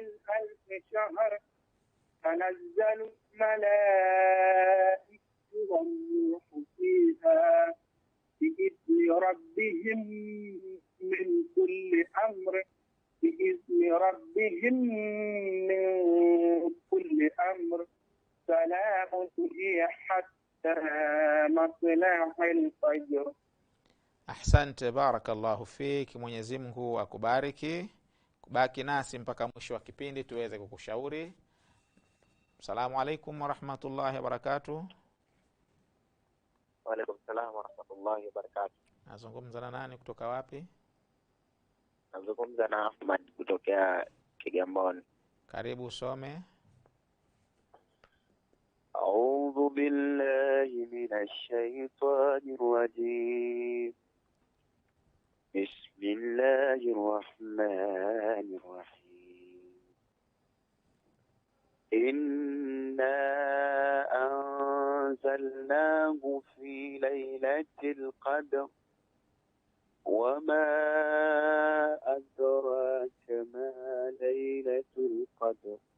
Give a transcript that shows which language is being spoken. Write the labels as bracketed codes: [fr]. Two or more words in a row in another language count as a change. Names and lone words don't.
[ar] 1000 شهر تنزل الملائكة والروح فيها بإذن ربهم من كل أمر بإذن ربهم من كل أمر سلام هي حتى مطلع الفجر. Ahsante, بارك الله فيك. [sw] Mwenyezi Mungu akubariki. Baki nasi mpaka mwisho wa kipindi tuweze kukushauri. [ar] السلام عليكم ورحمة الله وبركاته. وعليكم السلام ورحمة الله وبركاته. [sw] Nazungumza na nani kutoka wapi? Nazungumza na Ahmad kutokea Kigamboni. Karibu usome. [ar] أعوذ بالله من الشيطان الرجيم. بسم الله الرحمن الرحيم. إنا أنزلناه في ليلة القدر وما أدراك ما ليلة القدر